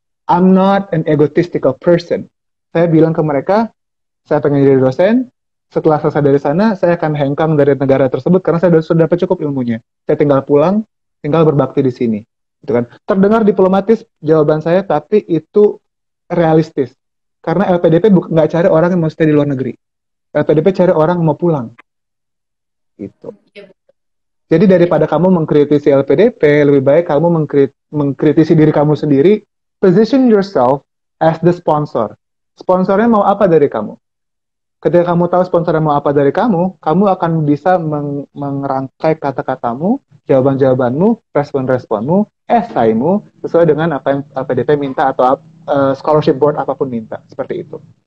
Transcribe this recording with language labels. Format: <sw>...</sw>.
<en>I'm not an egotistical person.</en> <id>Saya bilang ke mereka, saya pengen jadi dosen. Setelah selesai dari sana, saya akan hengkang dari negara tersebut karena saya sudah dapat cukup ilmunya. Saya tinggal pulang, tinggal berbakti di sini. Gitu kan. Terdengar diplomatis jawaban saya, tapi itu realistis. Karena LPDP nggak cari orang yang mau stay di luar negeri. LPDP cari orang yang mau pulang. Gitu. Jadi daripada kamu mengkritisi LPDP, lebih baik kamu mengkritisi diri kamu sendiri.</id> <en>position yourself as the sponsor.</en> <id>Sponsornya mau apa dari kamu? Ketika kamu tahu sponsornya mau apa dari kamu, kamu akan bisa merangkai kata-katamu, jawaban-jawabanmu, respon-responmu, esaimu sesuai dengan apa yang LPDP minta atau scholarship board apapun minta, seperti itu.</id>